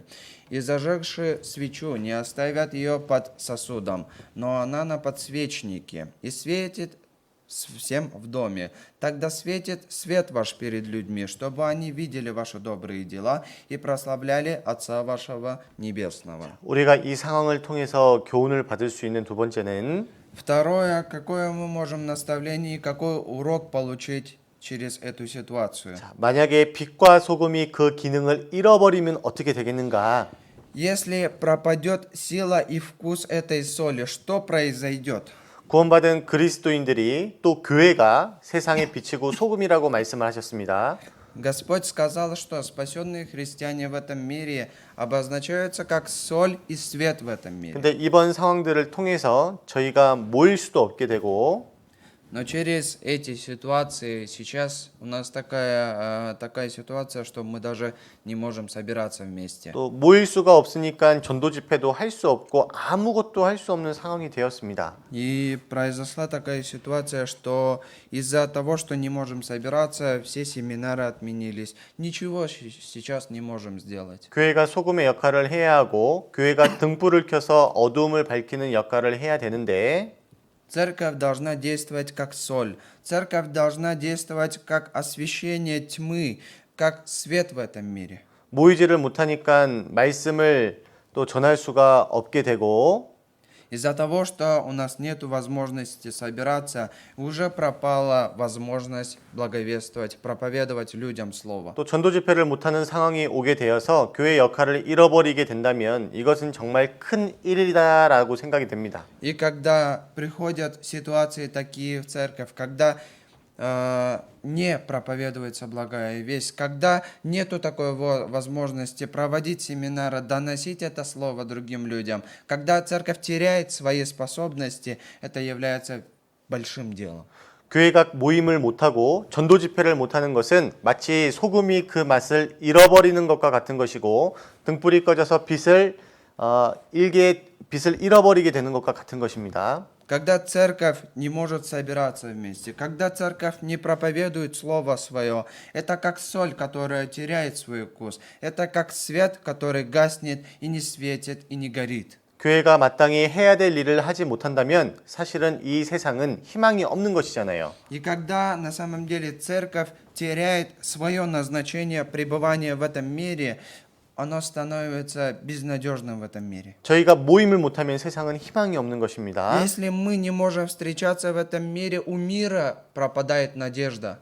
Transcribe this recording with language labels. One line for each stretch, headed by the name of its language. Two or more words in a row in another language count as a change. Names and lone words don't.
Russian: И зажегши свечу, не оставят ее под сосудом, но она на подсвечнике, и светит всем в доме. Тогда светит свет ваш перед людьми, чтобы они видели ваши добрые дела и прославляли Отца вашего Небесного.
Korean: 우리가 이 상황을 통해서 교훈을 받을 수 있는 두 번째는
Russian: Второе, какое мы можем наставление и какой урок получить через эту ситуацию.
Korean: 만약에 빛과 소금이 그 기능을 잃어버리면 어떻게 되겠는가?
Russian: Если пропадет сила и вкус этой соли, что произойдет?
Korean: 구원받은 그리스도인들이 또 교회가 세상의 빛이고 소금이라고 말씀을 하셨습니다.
Russian: Господь сказал, что спасенные христиане в этом мире обозначаются как соль и свет в этом мире.
Korean: 근데 이번 상황들을 통해서 저희가 모일 수도 없게 되고
Russian: Но через эти ситуации сейчас у нас такая ситуация, что мы даже не можем собираться вместе.
Korean: 또 모일 수가 없으니까 전도 집회도 할 수 없고 아무것도 할 수 없는 상황이 되었습니다.
Russian: И произошла такая ситуация, что из-за того, что не можем собираться, все семинары отменились. Ничего сейчас не можем сделать.
Korean: 교회가 소금의 역할을 해야 하고 교회가 등불을 켜서 어두움을 밝히는 역할을 해야 되는데
Russian: Церковь должна действовать как соль. Церковь должна действовать как освещение тьмы, как свет в этом мире.
Korean: 모이지를 못하니까 말씀을 또 전할 수가 없게 되고
Russian: Из-за того, что у нас нет возможности собираться, уже пропала возможность благовествовать, проповедовать людям Слово.
Korean: 또 전도 집회를 못하는 상황이 오게 되어서 교회 역할을 잃어버리게 된다면 이것은 정말 큰 일이다라고 생각이 됩니다.
Russian: И когда приходят ситуации такие в церковь, когда не проповедуется благая весть, когда нету такой возможности проводить семинары, доносить это слово другим людям, когда церковь теряет свои способности, это является большим делом.
Korean: 교회가 모임을 못하고 전도 집회를 못하는 것은 마치 소금이 그 맛을 잃어버리는 것과 같은 것이고 등불이 꺼져서 빛을 잃어버리게 되는 것과 같은 것입니다.
Russian: Когда церковь не может собираться вместе, когда церковь не проповедует Слово Свое, это как соль, которая теряет свой вкус, это как свет, который гаснет и не светит и не горит.
Korean: 교회가 마땅히 해야 될 일을 하지 못한다면 사실은 이 세상은 희망이 없는 것이잖아요.
Russian: И когда на самом деле церковь теряет свое назначение пребывания в этом мире, оно становится безнадежным в этом мире.
Korean: 저희가 모임을 못하면 세상은 희망이 없는 것입니다.
Russian: Если мы не можем встречаться в этом мире, у мира пропадает надежда.